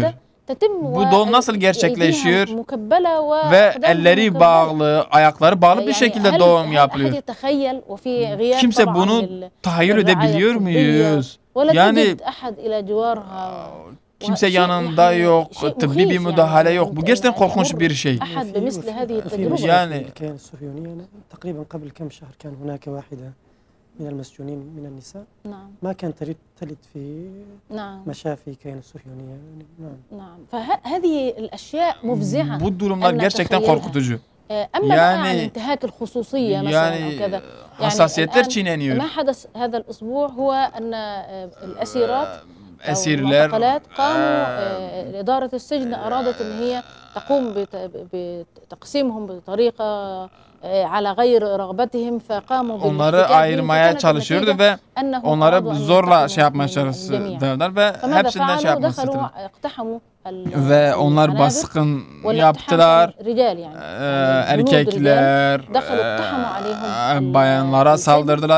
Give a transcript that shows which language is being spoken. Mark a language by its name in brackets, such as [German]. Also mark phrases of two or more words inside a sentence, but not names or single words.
[Turkish] Bu doğum nasıl gerçekleşiyor ve elleri bağlı, ayakları bağlı bir şekilde doğum yapılıyor. Kimse bunu tahayyül edebiliyor muyuz? Yani kimse yanında yok, tıbbi bir müdahale yok. Bu gerçekten korkunç bir şey. Yani [Arabic] من المسجونين من النساء ما كانت تلد في مشافي كيان الصهيونية. نعم فهذه الأشياء مفزعة. [Turkish] Bu durumlar gerçekten korkutucu. [Arabic] يعني انتهاك الخصوصية مثلا أو كذا. [Turkish] Hassasiyetler çiğneniyor. [Arabic] ما حدث هذا الأسبوع هو أن الأسيرات [Turkish] esirler [Arabic] قاموا إدارة السجن أرادت أن هي تقوم بتقسيمهم بطريقة على غير رغبتهم فقاموا [Turkish] onları ayırmaya çalışıyordu ve onları zorla şey yapmaya çalıştılar ve hepsinden şey yapmak istediler. Ve onlar baskın yaptılar. Erkekler bayanlara saldırdılar.